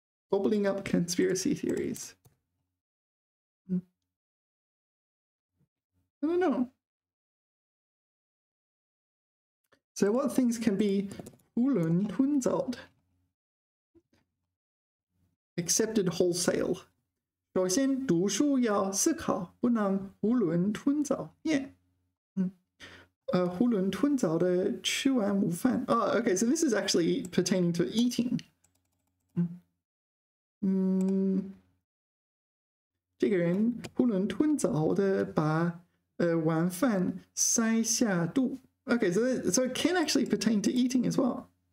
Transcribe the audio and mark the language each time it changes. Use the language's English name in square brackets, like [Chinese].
[English] Gobbling up conspiracy theories. I don't know. So what things can be 囫囵吞枣? Accepted wholesale. [Chinese] 首先读书要思考，不能囫囵吞枣。 Yeah. 囫囵吞枣的吃完午饭. [English] Oh, okay, so this is actually pertaining to eating. [Chinese] 这个人囫囵吞枣的把晚饭塞下肚. [English] Okay, so it can actually pertain to eating as well.